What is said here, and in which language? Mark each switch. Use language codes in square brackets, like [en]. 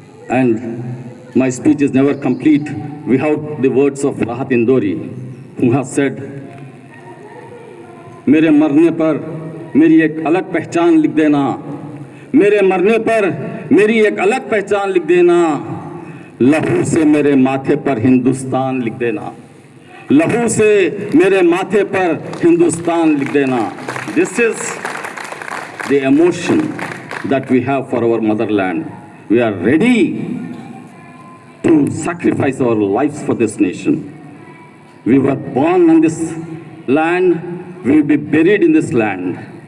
[en] And my speech is never complete without the words of Rahat Indori, who has said, [hi] मेरे मरने पर मेरी एक अलग पहचान लिख देना. मेरे मरने पर मेरी एक अलग पहचान लिख देना. लहू से मेरे माथे पर हिंदुस्तान लिख देना. लहू से मेरे माथे पर हिंदुस्तान लिख देना. [en] This is the emotion that we have for our motherland. We are ready to sacrifice our lives for this nation. We were born on this land. We will be buried in this land.